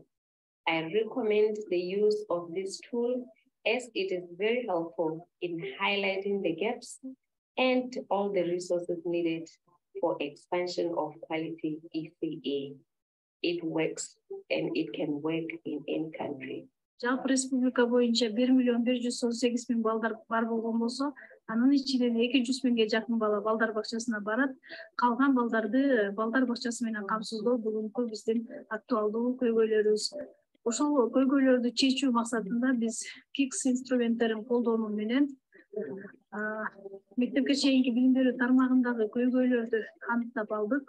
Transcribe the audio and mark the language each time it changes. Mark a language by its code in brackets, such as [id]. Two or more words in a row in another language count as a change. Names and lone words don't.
[en] I recommend the use of this tool as it is very helpful in highlighting the gaps and all the resources needed for expansion of quality ECE. It works and it can work in any country. [ky] Жалпы республика боюнча 1.118.000 балдар бар болгон болсо, анын ичинен 200 миңге жакын бала балдар бакчасына барат. Калган балдарды балдар бакчасы менен камсыздоо бүгүнкү биздин актуалдуу көйгөйлөрүбүз. Ошол көйгөйлөрдү чечүү максатында биз KICS инструменттерин колдонуу менен мектепке чейинки билим берүү тармагындагы көйгөйлөрдү аныктап алдык.